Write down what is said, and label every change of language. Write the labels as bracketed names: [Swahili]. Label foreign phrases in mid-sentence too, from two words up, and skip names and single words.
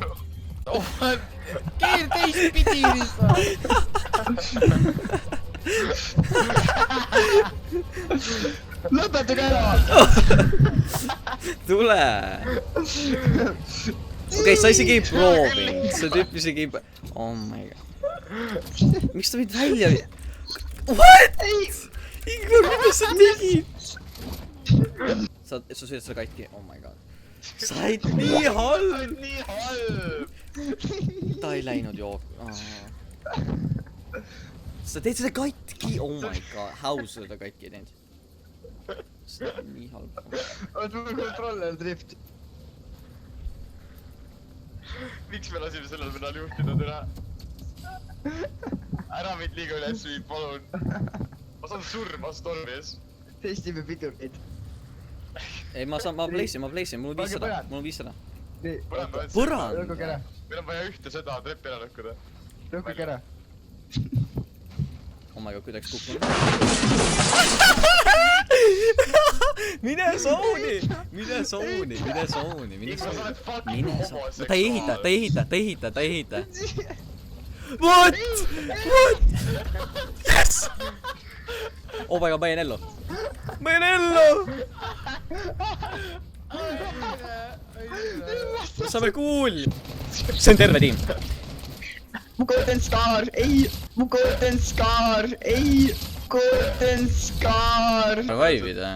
[Estonian] Oh, keer teistpidi lihtsalt. Lõpetage ära! Tule! Okei, sa isegi ei proovinud, see tüüp isegi ei... [English] Oh my god. [Estonian] Miks ta meid välja... What? Igor, mida sa tegid? Sa sööd seda katki, [English] oh my god. [Estonian] Sa olid nii halb! Nii halb! Ta ei läinud jook... Sa teed seda katki, [English] oh my god. [Estonian] How sa seda katki ei teinud? See on nii halb. Oot, mul kontroller drift. Miks me lasime sellel venal juhtida täna? Ära meid liiga üles viib, palun. Ma saan surma Stormis. Testime pidurkeid. Ei, ma playsin, mul on 500, mul on 500. Põrand! Lõhkuge ära, Meil on vaja ühte seda trepi ära lõhkuda. lõhkuge ära. [English] Oh my god, [Estonian] kuidagi kukkunud. Mine zooni! Ta ei ehita. [English] What? Yes! Oh my god, [Estonian] ma jäin ellu. Saame kuul! See on terve tiim. Mu [English] golden scar, [Estonian] ei! Revive'id või?